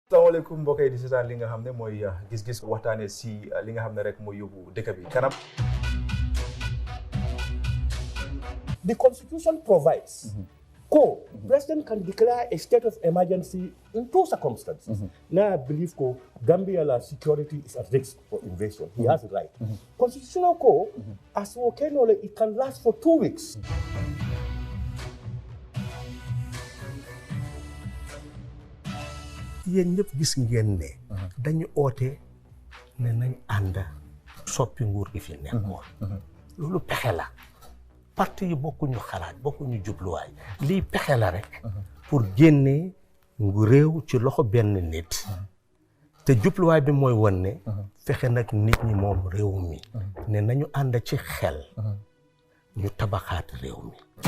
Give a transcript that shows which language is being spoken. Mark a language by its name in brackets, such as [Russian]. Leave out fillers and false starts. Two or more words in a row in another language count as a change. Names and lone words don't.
[Wolof] Assalamualaikum mbokk yi di seetaan li nga xam ne mooy gis-gis waxtaanee si li nga xam ne rek mooy yóbbu dëkk bi kanam. [English] The Constitution provides President can declare a state of emergency in two circumstances. Now I believe Gambia's security is at risk for invasion. He has the right. Constitutional as it can last for 2 weeks. [Wolof] yéen ñëpp gis ngeen ne dañu oote ne nañ ànd soppi nguur gi fi nekkoon loolu pexe la parti yi bokkuñu xalaat bokkuñu jubluwaay lii pexe la rek pour génne ngu réew ci loxo benn nit te jubluwaay bi mooy won ne fexe nag nit ñi moom réew mi ne nañu ànd ci xel ñu tabaxaat réew mi